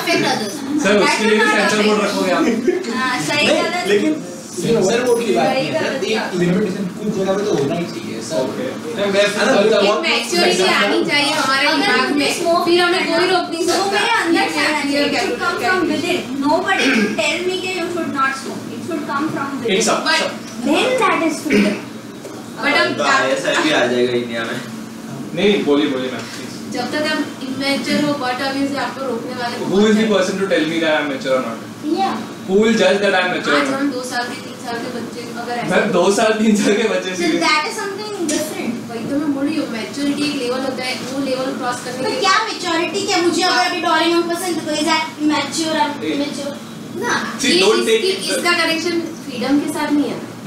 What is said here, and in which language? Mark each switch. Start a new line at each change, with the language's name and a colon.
Hindi: Sir उसके लिए sensor board रखोगे आप? सही गलत, लेकिन सेंसर बोर्ड की बात नहीं है, एक लिमिटेशन कुछ जगह पे तो होना ही चाहिए सर। मैच्योरिटी आनी चाहिए हमारे दिमाग में, फिर हमें कोई रोक नहीं सकता। वो मेरे अंदर से आना चाहिए,
English: it should come from within. Nobody should tell me कि you should not smoke. It should come from within. But then that is freedom.
Hindi: But अब ऐसा भी आ जाएगा इंडिया में। नहीं, बोलिए मैम। जब तक आप इमेच्योर हो, बट अभी से आपको रोकने वाले
English: Who is the person to tell me that I am mature or not? Yeah. Who will judge that I am mature or
Hindi: हम 2 साल के 3 साल के बच्चे अगर ऐसा मैम 2 साल 3 साल के बच्चे
English: So that is something different.
Hindi: वही तो मैं बोल रही हूँ, मैच्योरिटी एक लेवल होता है, वो लेवल क्रॉस करने तो के क्या मैच्योरिटी क्या? मुझे अगर अभी डोरेमोन पसंद है तो
English: is that mature
Hindi: और इमेच्योर? ना,
English: See, don't take it.
Hindi: इसका कनेक्शन फ्रीडम के साथ नहीं है